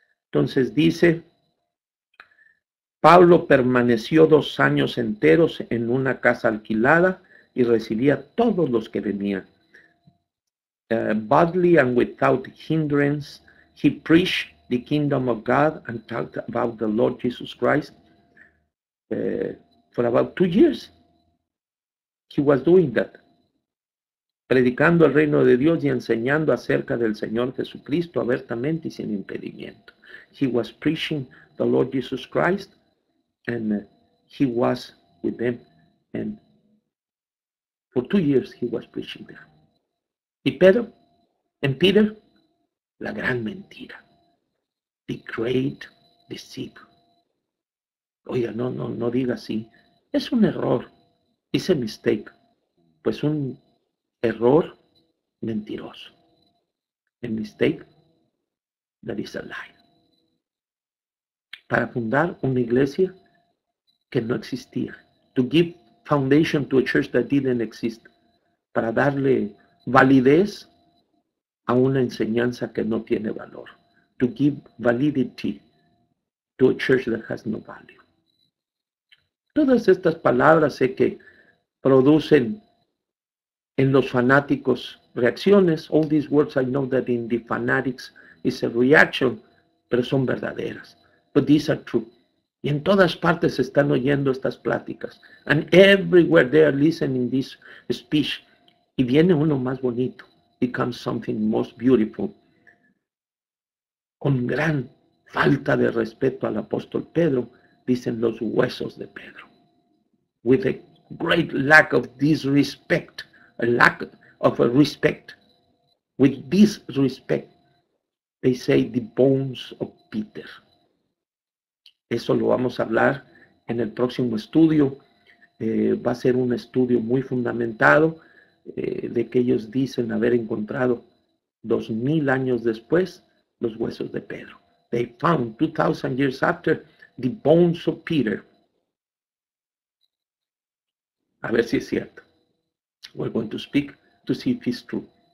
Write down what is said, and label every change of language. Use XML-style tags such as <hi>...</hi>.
<es>Entonces dice, Pablo permaneció 2 años enteros en una casa alquilada y recibía a todos los que venían.</es> <en>Boldly and without hindrance, he preached the kingdom of God and talked about the Lord Jesus Christ. For about 2 years, he was doing that.</en> <es>Predicando el reino de Dios y enseñando acerca del Señor Jesucristo abiertamente y sin impedimento.</es> <en>He was preaching the Lord Jesus Christ, and he was with them, and for 2 years he was preaching there.</en> <es>Y Pedro, Peter, la gran mentira,</es> <en>the great deceit.</en> <es>Oiga, no diga así. Es un error.</es> <en>It's a mistake.</en> <es>Pues un error mentiroso.</es> <en>A mistake that is a lie.</en> <es>Para fundar una iglesia que no existía.</es> <en>To give foundation to a church that didn't exist.</en> <es>Para darle validez a una enseñanza que no tiene valor.</es> <en>To give validity to a church that has no value.</en> <es>Todas estas palabras sé que producen en los fanáticos reacciones.</es> <en>All these words I know that in the fanatics is a reaction,</en> <es>pero son verdaderas.</es> <en>But these are true.</en> <es>Y en todas partes se están oyendo estas pláticas.</es> <en>And everywhere they are listening this speech.</en> <es>Y viene uno más bonito.</es> <en>Becomes something most beautiful.</en> <es>Con gran falta de respeto al apóstol Pedro, dicen los huesos de Pedro.</es> <en>With a great lack of disrespect, a lack of a respect. With disrespect, they say the bones of Peter.</en> <es>Eso lo vamos a hablar en el próximo estudio. Va a ser un estudio muy fundamentado de que ellos dicen haber encontrado 2000 años después los huesos de Pedro.</es> <en>They found 2000 years after the bones of Peter.</en> <es>A ver si es cierto.</es> <en>We're going to speak to see if it's true.</en>